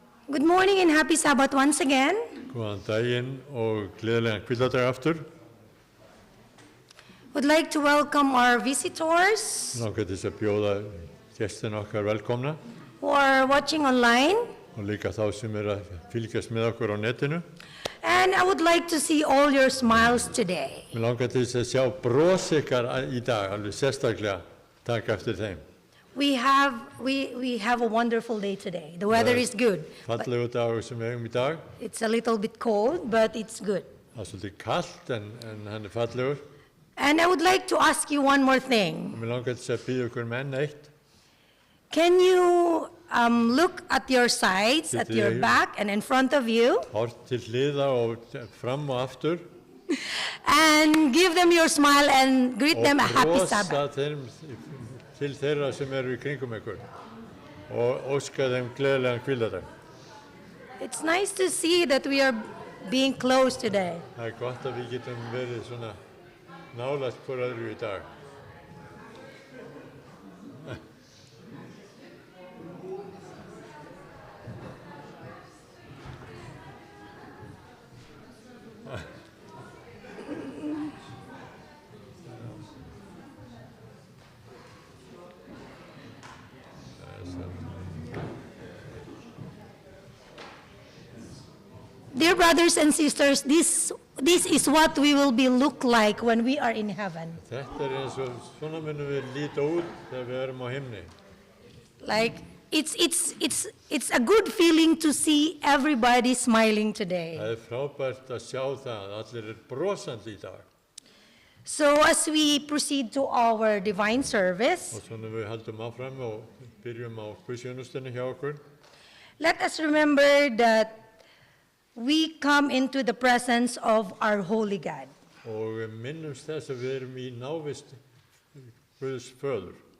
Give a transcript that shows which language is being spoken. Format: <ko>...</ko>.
<en>Good morning and happy Sabbath once again.</en> <is>Góðan daginn og gleðilegan hvíldardag aftur.</is> <en>Would like to welcome our visitors</en> <is>Langar til að bjóða gestina okkar velkomna</is> <en>who are watching online.</en> <is>og líka þá sem að fylgjast með okkur á netinu.</is> <en>And I would like to see all your smiles today.</en> <is>Mér langar til að sjá bros ykkar í dag, alveg sérstaklega taka eftir þeim.</is> <en>We have a wonderful day today. The weather is good.</en> <is>Fallegu dagur sem við eigum í dag.</is> <en>It's a little bit cold, but it's good.</en> <is>Það svolítið kalt en hann fallegur.</is> <en>And I would like to ask you one more thing.</en> <is>Mér langar til að biðja ykkur enn eitt.</is> <en>Can you look at your sides, at your back and in front of you,</en> <is>Hort til hliða og fram og aftur.</is> <en>and give them your smile and greet them a happy</en> <is>Og</is> <en>Sabbath?</en> <is>brosa til þeirra sem eru í kringum ykkur og óska þeim gleðilegan hvíldardag.</is> <en>It's nice to see that we are being close today.</en> <is>Það gott að við getum verið svona nálægt hvor öðru í dag.</is> <en>Dear brothers and sisters, this is what we will be look like when we are in heaven.</en> <is>Þetta eins og svona munum við líta út þegar við erum á himni.</is> <en>Like it's a good feeling to see everybody smiling today.</en> <is>Það frábært að sjá það að allir brosandi í dag.</is> <en>So as we proceed to our divine service,</en> <is>Og svona við haldum áfram og byrjum á guðsþjónustunni hjá okkur.</is> <en>let us remember that we come into the presence of our holy God.</en> <is>Og við minnumst þess að við erum í návist Guðs föður.</is>